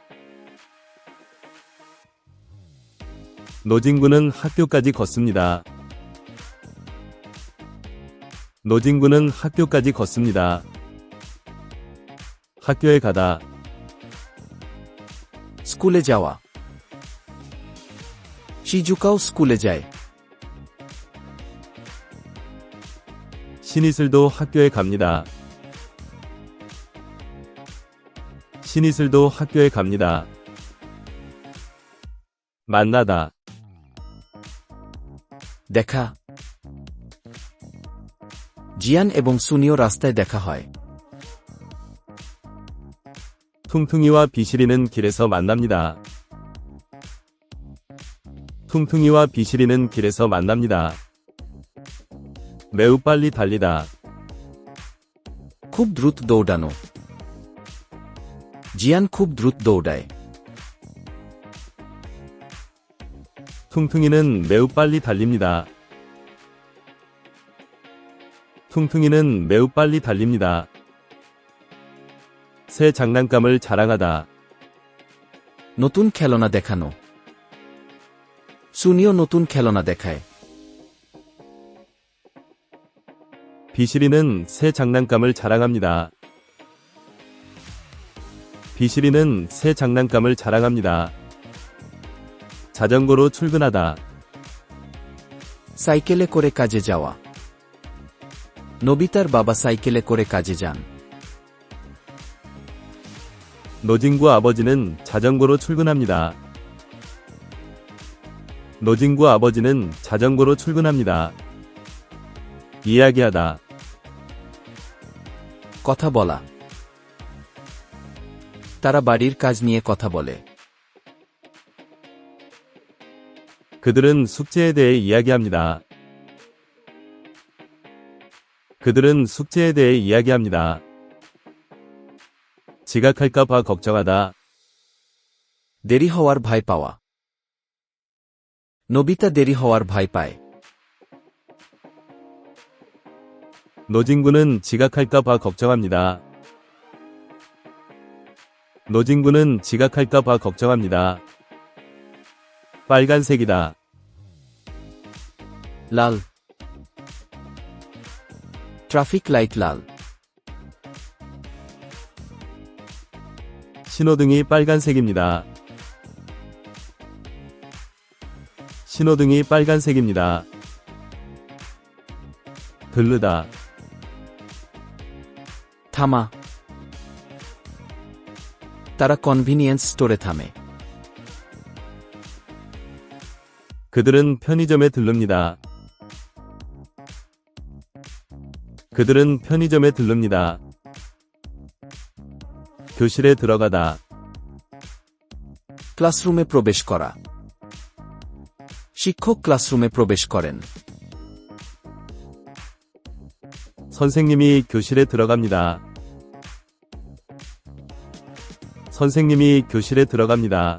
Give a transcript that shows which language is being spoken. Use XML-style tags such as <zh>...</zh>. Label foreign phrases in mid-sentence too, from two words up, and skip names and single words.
<ko>노진구는 학교까지 걷습니다. 노진구는 학교까지 걷습니다. 학교에 가다.</ko> <bn>স্কুলে যাওয়া শিজুকাও স্কুলে যায়</bn> <ko>신이슬도 학교에 갑니다. 신이슬도 학교에 갑니다. 만나다.</ko> <bn>দেখা জিয়ান এবং সুনিও রাস্তায় দেখা হয়</bn> <ko>퉁퉁이와 비실이는 길에서 만납니다. 퉁퉁이와 비실이는 길에서 만납니다. 매우 빨리 달리다.</ko> <bn>খুব দ্রুত দৌড়ানো জিয়ান খুব দ্রুত দৌড়ায়</bn> <ko>퉁퉁이는 매우 빨리 달립니다. 퉁퉁이는 매우 빨리 달립니다. 새 장난감을 자랑하다.</ko> <bn>নতুন খেলনা দেখানো সুনিও নতুন খেলনা দেখায়</bn> <ko>비실이는 새 장난감을 자랑합니다. 비실이는 새 장난감을 자랑합니다. 자전거로 출근하다.</ko> <bn>সাইকেলে করে কাজে যাওয়া নোবিতার বাবা সাইকেলে করে কাজে যান</bn> <ko>노진구 아버지는 자전거로 출근합니다. 노진구 아버지는 자전거로 출근합니다. 이야기하다.</ko> <bn>কথা বলা তারা বাড়ির কাজ নিয়ে কথা বলে</bn> <ko>그들은 숙제에 대해 이야기합니다. 그들은 숙제에 대해 이야기합니다. 지각할까 봐 걱정하다.</ko> <bn>দেরি হওয়ার ভয় পাওয়া নোবিতা দেরি হওয়ার ভয় পায়</bn> <ko>노진구는 지각할까 봐 걱정합니다. 노진구는 지각할까 봐 걱정합니다. 빨간색이다.</ko> <bn>লাল ট্রাফিক লাইট লাল</bn> <ko>신호등이 빨간색입니다. 신호등이 빨간색입니다. 들르다.</ko> <bn>থামা তারা</bn> <en>convenience storeে</en> <bn>থামে</bn> <ko>그들은 편의점에 들릅니다. 그들은 편의점에 들릅니다. 교실에 들어가다.</ko> <bn>ক্লাসরুমে প্রবেশ করা শিক্ষক ক্লাসরুমে প্রবেশ করেন</bn> <ko>선생님이 교실에 들어갑니다. 선생님이 교실에 들어갑니다.</ko>